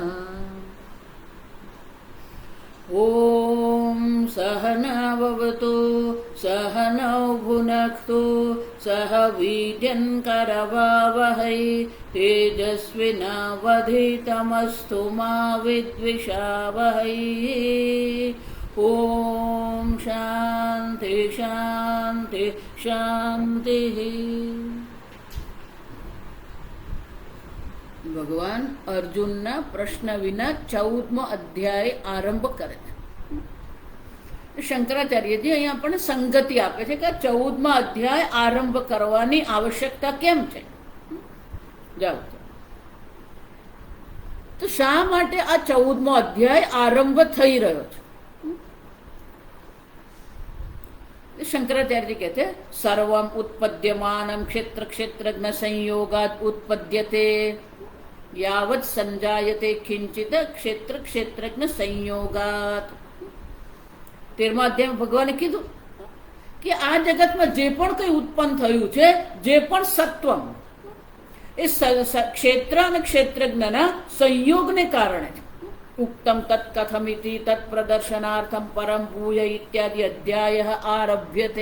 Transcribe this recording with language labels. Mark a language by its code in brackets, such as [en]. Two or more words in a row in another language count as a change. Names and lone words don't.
[sa] ॐ सहनाववतु सहनौ भुनक्तु सह वीर्यङ्करवावहै तेजस्विनावधीतमस्तु मा विद्विषावहै। ओम शांति शांति शांति। [gu] ભગવાન અર્જુનના પ્રશ્ન વિના 14મો અધ્યાય આરંભ કરે છે. શંકરાચાર્યજી અહીંયા આપણને સંગતિ આપે છે કે આ 14મા અધ્યાય આરંભ કરવાની આવશ્યકતા કેમ છે. જાઓ તો શા માટે આ 14મો અધ્યાય આરંભ થઈ રહ્યો છે. [sa] शंकराचार्य कहते सर्वम उत्पद्यमानं क्षेत्र क्षेत्रज्ञ संयोगात् उत्पद्यते यावत् संजायते किंचित क्षेत्र क्षेत्रज्ञ संयोगात्. [gu] 13મા અધ્યાયમાં ભગવાને કીધું કે આ જગતમાં જે પણ કંઈ ઉત્પન્ન થયું છે, જે પણ સત્વમ એ ક્ષેત્ર અને ક્ષેત્રજ્ઞના સંયોગને કારણે છે. [sa] ઉક્તમ તત્કથમિતિ તત્પ્રદર્શનાર્થમ પરમ ભૂય ઇત્યાદિ અધ્યાય આરભ્યતે.